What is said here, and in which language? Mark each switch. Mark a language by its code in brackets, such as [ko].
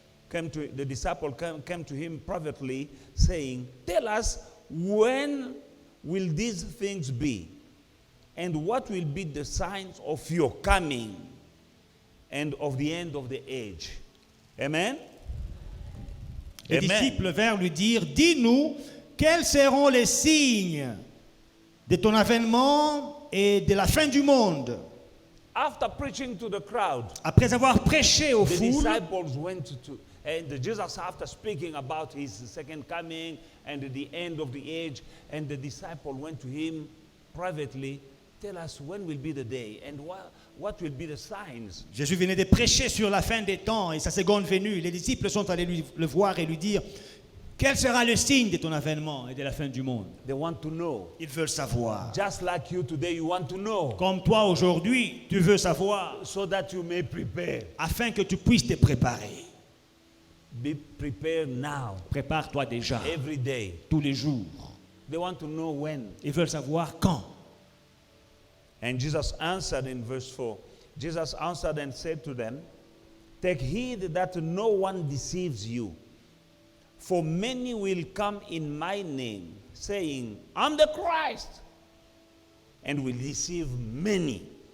[en] The disciple came to him privately, saying, tell us, when will these things be? And what will be the signs of your coming and of the end of the age? Amen? [fr] Les [en] Amen. [fr] disciples vinrent lui dire, dis-nous, quels seront les signes de ton avènement et de la fin du monde? [en] After preaching to the crowd, [fr] Après avoir prêché aux [en] the [fr] foules, [en] disciples went to, and Jesus, after speaking about his second coming and the end of the age, and the disciple went to him privately, tell us when will be the day and what will be the signs. [fr] Jésus venait de prêcher sur la fin des temps et sa seconde venue. Les disciples sont allés le voir et lui dire, quel sera le signe de ton avènement et de la fin du monde? [en] They want to know. [fr] Ils veulent savoir. [en] Just like you today, you want to know. [fr] Comme toi aujourd'hui, tu veux savoir, [en] So that you may prepare. [fr] afin que tu puisses te préparer. [en] Be prepared now, [fr] Prépare-toi déjà, [en] every day. [fr] tous les jours. [en] They want to know when. [fr] Ils veulent savoir quand. [en] And Jesus answered in verse 4. Jesus answered and said to them, take heed that no one deceives you. For many will come in my name, saying, I'm the Christ, and will deceive many.